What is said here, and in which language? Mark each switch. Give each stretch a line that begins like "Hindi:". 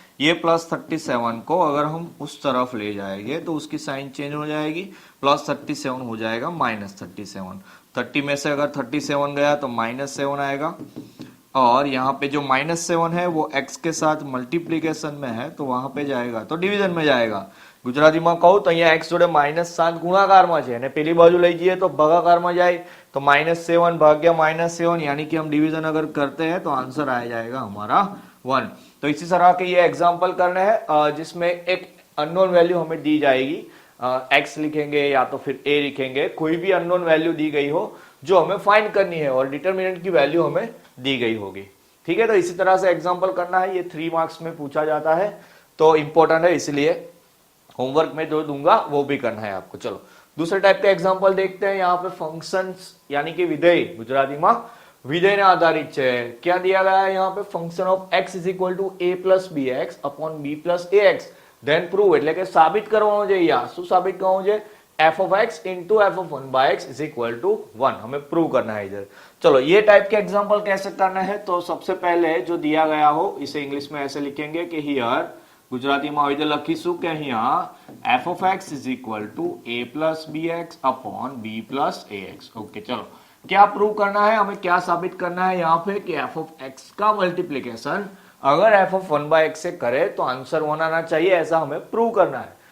Hindi: ये प्लस 37 को अगर हम उस तरफ ले जाएंगे तो उसकी साइन चेंज हो जाएगी, प्लस 37 हो जाएगा माइनस 37। 30 में से अगर 37 गया तो -7 आएगा, और यहाँ पे जो -7 है वो x के साथ मल्टीप्लीकेशन में है तो वहां पे जाएगा तो डिवीजन में जाएगा।
Gujarati: ગુજરાતીમાં કહું તો અહીંયા x જોડે -7 ગુણાકારમાં છે અને પેલી બાજુ લઈ જઈએ તો ભાગાકારમાં જાય તો -7 ભાગ્યા -7
Hindi: यानी कि हम डिवीजन अगर करते हैं तो आंसर आ जाएगा हमारा 1। तो इसी तरह के ये एग्जांपल करने हैं जिसमें एक अननोन वैल्यू हमें दी जाएगी, x लिखेंगे या तो फिर a लिखेंगे, कोई भी अननोन वैल्यू दी गई हो जो हमें फाइंड करनी है और डिटरमिनेंट की वैल्यू हमें दी गई होगी। ठीक है, तो इसी तरह से एग्जांपल करना है। ये 3 मार्क्स में पूछा जाता है तो इंपॉर्टेंट है, इसलिए होमवर्क में जो दूंगा वो भी करना है आपको। चलो दूसरे टाइप के एग्जांपल देखते हैं। यहाँ पे फंक्शंस यानी कि विधेय, गुजराती में विधेय ने आधारित है। क्या दिया गया है यहाँ पे,
English: function of x is equal to a plus B X upon b plus A X then prove,
Gujarati: એટલે કે સાબિત કરવાનું છે। યા શું સાબિત કરવાનું છે,
English: f of x into f of 1 by x is equal to 1
Hindi: हमें प्रूव करना है इधर। चलो ये टाइप के एग्जांपल कैसे करना है, तो सबसे पहले जो दिया गया हो इसे इंग्लिश में ऐसे लिखेंगे कि हियर,
Gujarati: ગુજરાતીમાં આવી રીતે લખીશું કે અહીંયા
English: f of x is equal to a plus bx upon b plus ax।
Hindi: Okay, चलो क्या प्रूव करना है, हमें क्या साबित करना है यहाँ पे कि f of x का मल्टीप्लीकेशन अगर f of 1 by x से करे तो आंसर 1 आना चाहिए, ऐसा हमें प्रूव करना है।